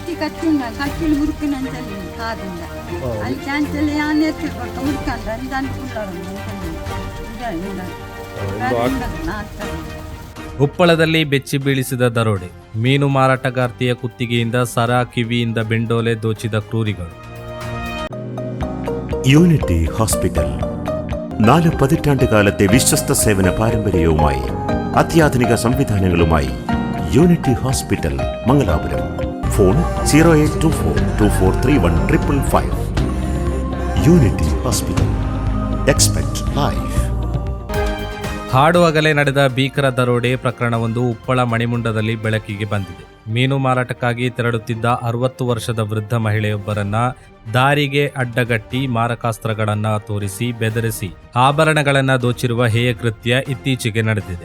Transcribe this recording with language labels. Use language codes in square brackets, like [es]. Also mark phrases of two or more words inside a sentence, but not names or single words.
[kn] ಕಟ್ಟಿ ಕಟ್ಟಿಲು ಮುರುಕಿನಂಚಲ್ಲಿ ಕಾದಿಂದ ಅಲ್ಲಿ ಕ್ಯಾನ್ಸಲ್ ಯಾನ್ ಎತ್ತಿರ್ಬೇಕು ಮುರ್ಕಂಡ್ರೆ ದಂಡು ಕುಳ್ಳಾಡೋದು ಉಪ್ಪಳದಲ್ಲಿ ಬೆಚ್ಚಿ ಬೀಳಿಸಿದ ದರೋಡೆ, ಮೀನು ಮಾರಾಟಗಾರ್ತಿಯ ಕುತ್ತಿಗೆಯಿಂದ ಸರ, ಕಿವಿಯಿಂದ ಬೆಂಡೋಲೆ ದೋಚಿದ ಕ್ರೂರಿಗಳು. [ml] യൂണിറ്റി ഹോസ്പിറ്റൽ 4 പതിറ്റാണ്ടുകാലത്തെ വിശ്വസ്ത സേവന പാരമ്പര്യവുമായി അത്യാധുനിക സംവിധാനങ്ങളുമായി യൂണിറ്റി ഹോസ്പിറ്റൽ മംഗലാപുരം. ഫോൺ 0824243155. യൂണിറ്റി ഹോസ്പിറ്റൽ. [en] expect life. [kn] ಹಾಡು ಹಗಲೇ ನಡೆದ ಭೀಕರ ದರೋಡೆ ಪ್ರಕರಣವೊಂದು ಉಪ್ಪಳ ಮಣಿಮುಂಡದಲ್ಲಿ ಬೆಳಕಿಗೆ ಬಂದಿದೆ. ಮೀನು ಮಾರಾಟಕ್ಕಾಗಿ ತೆರಳುತ್ತಿದ್ದ 60 ವರ್ಷದ ವೃದ್ಧ ಮಹಿಳೆಯೊಬ್ಬರನ್ನ ದಾರಿಗೆ ಅಡ್ಡಗಟ್ಟಿ ಮಾರಕಾಸ್ತ್ರಗಳನ್ನ ತೋರಿಸಿ ಬೆದರಿಸಿ ಆಭರಣಗಳನ್ನ ದೋಚಿರುವ ಹೇಯ ಕೃತ್ಯ ಇತ್ತೀಚೆಗೆ ನಡೆದಿದೆ.